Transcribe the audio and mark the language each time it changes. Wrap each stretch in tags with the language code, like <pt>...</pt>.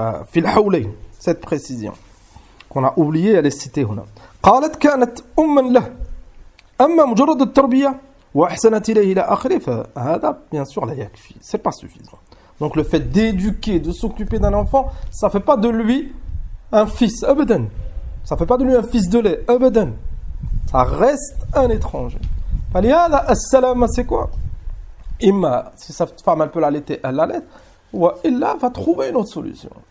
<ar>Fil hawlayn,</ar> <fr>cette précision qu'on a oublié, elle est citée</fr> <ar>هنا. قالت كانت أما له أما مجرد التربية وأحسنت إليه إلى آخره فهذا</ar> <fr>bien sûr</fr> <ar>لا يكفي,</ar> <fr>c'est pas suffisant. Donc le fait d'éduquer, de s'occuper d'un enfant, ça fait pas de lui un fils, abadan. Ça fait pas de lui un fils de lait, abadan. Ça reste un étranger.</fr> <ar>فلهذا السلامة</ar> <fr>c'est quoi?</fr> <ar>إما</ar> <fr>si cette femme elle peut l'allaiter, elle l'allaite, ou</fr> <ar>إلا</ar> <fr>va trouver une autre solution.</fr>